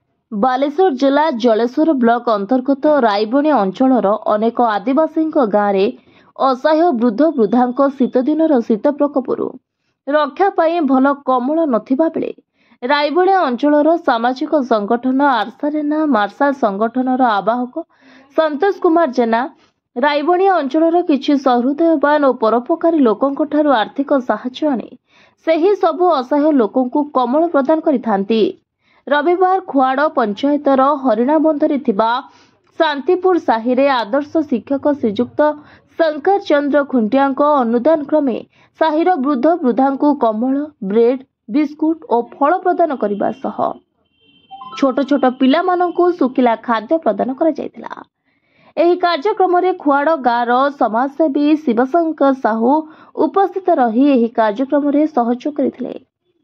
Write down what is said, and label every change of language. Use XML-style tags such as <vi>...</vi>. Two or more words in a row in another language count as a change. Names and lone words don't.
<or>ବାଲେଶ୍ୱର ଜିଲ୍ଲା ଜଳେଶ୍ୱର ବ୍ଲକ ଅନ୍ତର୍ଗତ ରାଇବଣୀ ଅଞ୍ଚଳର ଅନେକ ଆଦିବାସୀଙ୍କ ଗାଁରେ ଅସହାୟ ବୃଦ୍ଧ ବୃଦ୍ଧାଙ୍କ ଶୀତଦିନର ଶୀତ ପ୍ରକୋପରୁ ରକ୍ଷା ପାଇଁ ଭଲ କମଳ ନଥିବା ବେଳେ ରାଇବଣୀ ଅଞ୍ଚଳର ସାମାଜିକ ସଂଗଠନ ଆର୍ସାରେନା ମାର୍ଶାଲ ସଂଗଠନର ଆବାହକ ସନ୍ତୋଷ କୁମାର ଜେନା ରାଇବଣୀ ଅଞ୍ଚଳର କିଛି ସହୃଦୟବାନ ଓ ପରୋପକାରୀ ଲୋକଙ୍କଠାରୁ ଆର୍ଥିକ ସାହାଯ୍ୟ ଆଣି ସେହି ସବୁ ଅସହାୟ ଲୋକଙ୍କୁ କମଳ ପ୍ରଦାନ କରିଥାନ୍ତି। ରବିବାର ଖୁଆଡ଼ ପଞ୍ଚାୟତର ହରିଣାବନ୍ଧରେ ଶାନ୍ତିପୁର ସାହିରେ ଆଦର୍ଶ ଶିକ୍ଷକ ଶ୍ରୀଯୁକ୍ତ ଶଙ୍କର ଚନ୍ଦ୍ର ଖୁଣ୍ଟିଆ ଅନୁଦାନ କ୍ରମେ ସାହିର ବୃଦ୍ଧ ବୃଦ୍ଧା କମ୍ବଳ ବ୍ରେଡ ବିସ୍କୁଟ ଓ ଫଳ ପ୍ରଦାନ କରିବା ସହ ଛୋଟ ଛୋଟ ପିଲା ସୁଖିଲା ଖାଦ୍ୟ ପ୍ରଦାନ କରା ଯାଇଥିଲା। ଏହି କାର୍ଯ୍ୟକ୍ରମ ରେ ଖୁଆଡ଼ ଗାଁ ସମାଜସେବୀ ଶିବଶଙ୍କର ସାହୁ ଉପସ୍ଥିତ ରହି ଏହି କାର୍ଯ୍ୟକ୍ରମ ରେ ସହଯୋଗ କରିଥିଲେ।</or>